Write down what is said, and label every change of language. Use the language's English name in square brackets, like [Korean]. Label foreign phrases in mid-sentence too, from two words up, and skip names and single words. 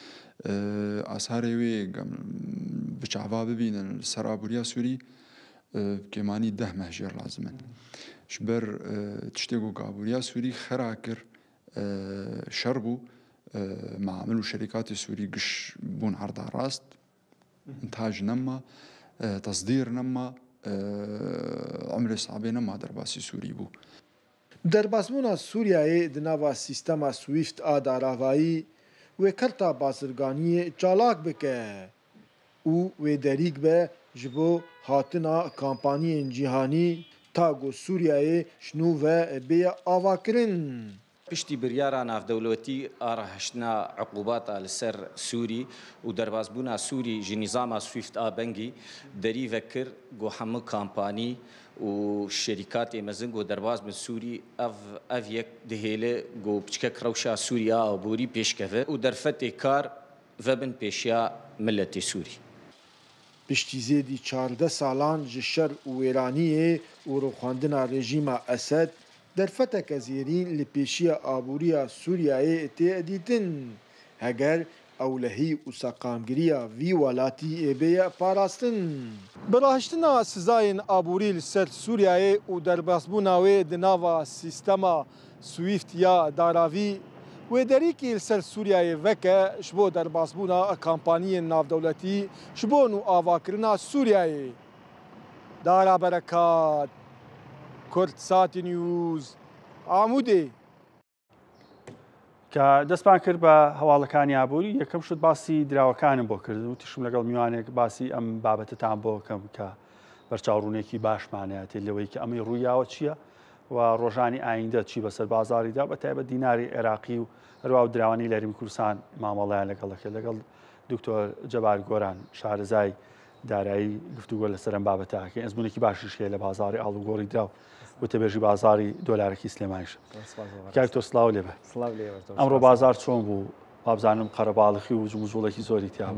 [Kurdish] Asarê wê bi çava bibînin li ser aboriya Sûrî kêmanî 10 mehjer lazim in. Ji ber tiştê ku aboriya Sûrî xera kir şer bû maamil û şerîkatê Sûrî giş bûn erda rast انتاج نما تصدير نما عمر صعبه نما درباسي سوري بو درباسبونا سوریایê di nava sîstema Swift a daravayî wê kerta bazirganiyê çalak bike û wê derîk be ji bo hatina kampanyên cîhanî ta got Sûriyeyê ji nû ve bêya avakirin. پشتی بریارە ناودەوڵەتی ئاڕەهشتنا عقوباتە لەسەر سووری و دەربازبوونا سووری ژ نیزاما سویفت ئابەنگی دەریڤە کرد گۆ هەموو کامپانی و شەریکاتی مەزن گۆ دەرباز بن سووری ئەv یەک دهێلێ گۆ بچکە کڕەوشا سووریا ئابووری پێشکەوە و دەرفەتێ کار vebin pêşiya milletê Sûrî. Piştî zêdî 14 salan ji şer û wêraniyê û rûxandina rejîma Esed derfeteke zêrîn li pêşiya aboriya Sûriyeyê tê dîtin. Heger ewlehî û seqamgiriya vî welatî ê bêye parastin. Birahiştina sizayên aborî li ser Sûriyeyê û derbasbûna wê di nava sîstema Swift ya daravî wê derîkî li ser Sûriyeyê veke ji bo derbasbûna kampanyên navdewletî ji bo nû avakirina Sûriyeyê. Dara berekat Kurdsat News ئامودێ [Central Kurdish] کە دەستمان کرد بە هەواڵەکانی ئابووری یەکەم شت باسی دراوەکانم بۆ کرد و تشم لەگەڵ میوانێک باسی ئەم بابەتتان بۆ کەم کە بەرچاوڕوونێکی باشمانەیەێت لەوەی کە ئەمەی ڕوویاوە چییە و ڕۆژانی ئایندە چی بەسەر بازاریدا بە تایبەت دیناری عێراقی و هەروە و دراوانی لە هەرێمی کوردستان مامەڵەیان لەگەڵەکە لەگەڵ دکتۆر جەبار گۆران شارەزای دارایی گفتوگۆ لەسەر ئەم بابەتاکە ئەزمونێکی باشیش هەیە لە بازاری ئاڵوگۆڕی دراو وتەبێژی بازاری دۆلارێکی سلێمانیش کاکتۆر سڵاو لێبە ئەمڕۆ بازار چۆن بوو وابزانم قەرەباڵخی و جموزوڵێکی زۆری تیان